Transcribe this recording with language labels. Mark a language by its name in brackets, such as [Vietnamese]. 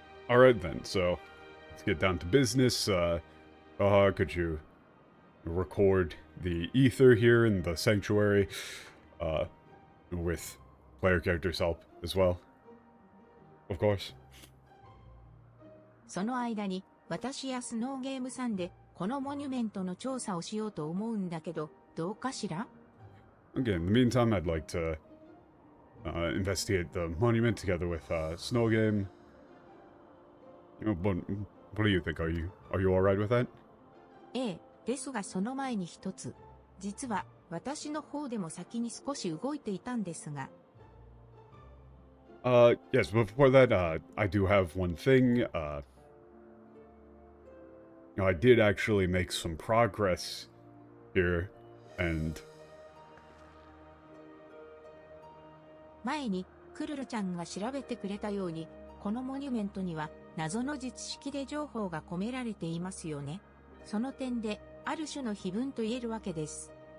[English] Alright then, so let's get down to business. Could you record the ether here in the sanctuary with player character's help as well? Of course. [Japanese] その間に私やスノーゲームさんでこのモニュメントの調査をしようと思うんだけど、どうかしら? [English] Okay, in the meantime, I'd like to investigate the monument together with Snow Game. You know, but what do you think? Are you alright with that? [Japanese] ええ、ですがその前に一つ。実は私の方でも先に少し動いていたんですが。 [English] Yes, but before that, I do have one thing. You know, I did actually make some progress here, and... [Japanese] 前にクルルちゃんが調べてくれたように、このモニュメントには謎の術式で情報が込められていますよね。その点で、ある種の碑文と言えるわけです。